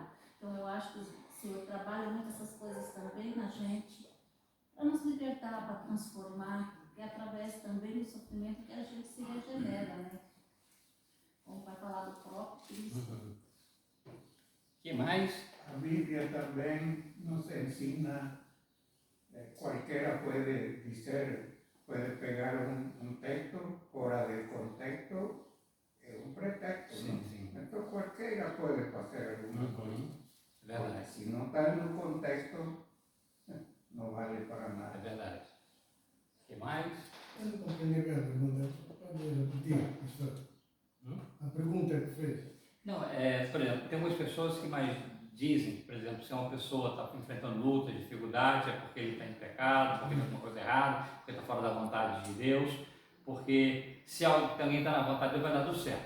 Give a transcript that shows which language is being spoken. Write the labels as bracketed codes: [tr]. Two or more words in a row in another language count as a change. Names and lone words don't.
[pt] Então eu acho que o Senhor trabalha muito essas coisas também na gente, para nos libertar, para transformar, e através também do sofrimento que a gente se regenera, né? Como vai falar do próprio Cristo. Que mais? [es] A Biblia también nos ensina, cualquiera puede dizer, puede pegar un texto [pt] fora de contexto, [es] es un pretexto, [pt] Sim, [es] ¿no? [pt] sim. [es] Entonces cualquiera puede hacer alguna cosa. [pt] Verdade. [es] Si no está en un contexto, no vale para [pt] É [es] nada. [pt] verdade. Que mais? Eu não compreendi bem a pergunta. Pode repetir, pastor? A pergunta que fez. Não, por exemplo, tem algumas pessoas que mais dizem, por exemplo, se uma pessoa está enfrentando luta, dificuldade, é porque ele está em pecado, porque tem alguma coisa errada, porque está fora da vontade de Deus, porque se alguém está na vontade de Deus, vai dar tudo certo.